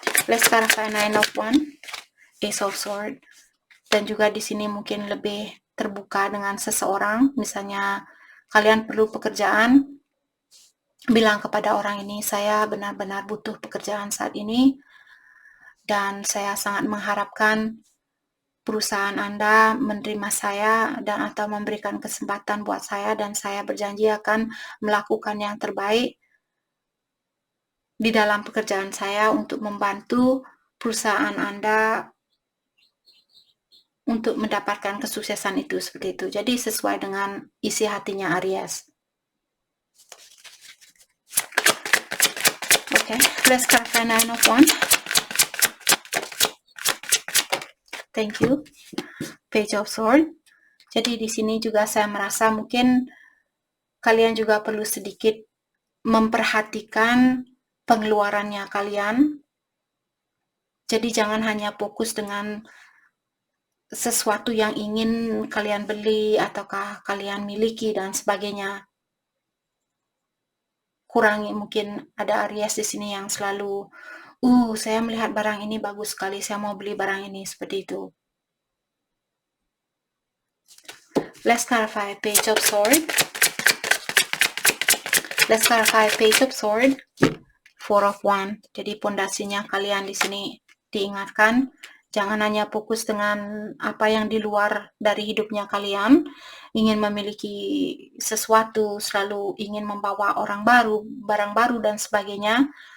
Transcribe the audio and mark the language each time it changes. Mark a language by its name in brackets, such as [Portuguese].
[English] Let's clarify Nine of Wands, Ace of Swords. [Indonesian] Dan juga di sini mungkin lebih terbuka dengan seseorang. Misalnya kalian perlu pekerjaan, bilang kepada orang ini, saya benar-benar butuh pekerjaan saat ini, dan saya sangat mengharapkan perusahaan Anda menerima saya dan atau memberikan kesempatan buat saya, dan saya berjanji akan melakukan yang terbaik di dalam pekerjaan saya untuk membantu perusahaan Anda untuk mendapatkan kesuksesan itu, seperti itu. Jadi sesuai dengan isi hatinya Aries. [English] Okay, let's clarify 9 of Wands. Thank you. [Indonesian] Page of Swords. Jadi di sini juga saya merasa mungkin kalian juga perlu sedikit memperhatikan pengeluarannya kalian. Jadi jangan hanya fokus dengan sesuatu yang ingin kalian beli ataukah kalian miliki dan sebagainya. Kurangi, mungkin ada Aries di sini yang selalu, saya melihat barang ini bagus sekali, saya mau beli barang ini, seperti itu. [English] Let's clarify Page of Swords. Let's clarify Page of Swords. Four of Wands. [Indonesian] Jadi pondasinya kalian di sini diingatkan, jangan hanya fokus dengan apa yang di luar dari hidupnya kalian, ingin memiliki sesuatu, selalu ingin membawa orang baru, barang baru dan sebagainya.